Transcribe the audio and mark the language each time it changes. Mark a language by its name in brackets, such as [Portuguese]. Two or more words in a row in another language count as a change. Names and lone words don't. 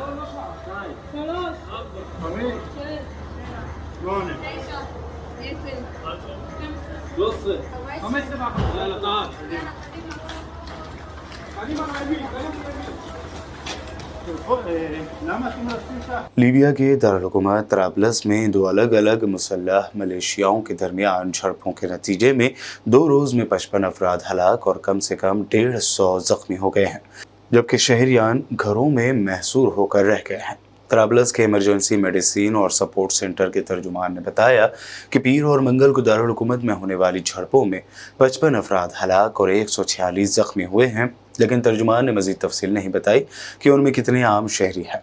[Hebrew] שתיים. שלוש. חמש. שמונה. 13. 15 ואחת. יאללה, תעד. קדימה רעבים, למה אתם רצים כך? [Urdu] لیبیا کے دارالحکومت طرابلس میں دو الگ الگ مسلح ملیشیاؤں کے درمیان جھڑپوں کے نتیجے میں 2 روز میں 55 افراد ہلاک اور کم سے کم 150 زخمی ہو گئے ہیں، جبکہ شہریان گھروں میں محصور ہو کر رہ گئے ہیں. طرابلس کے ایمرجنسی میڈیسن اور سپورٹ سینٹر کے ترجمان نے بتایا کہ پیر اور منگل کو دارالحکومت میں ہونے والی جھڑپوں میں 55 افراد ہلاک اور 146 زخمی ہوئے ہیں، لیکن ترجمان نے مزید تفصیل نہیں بتائی کہ ان میں کتنے عام شہری ہیں.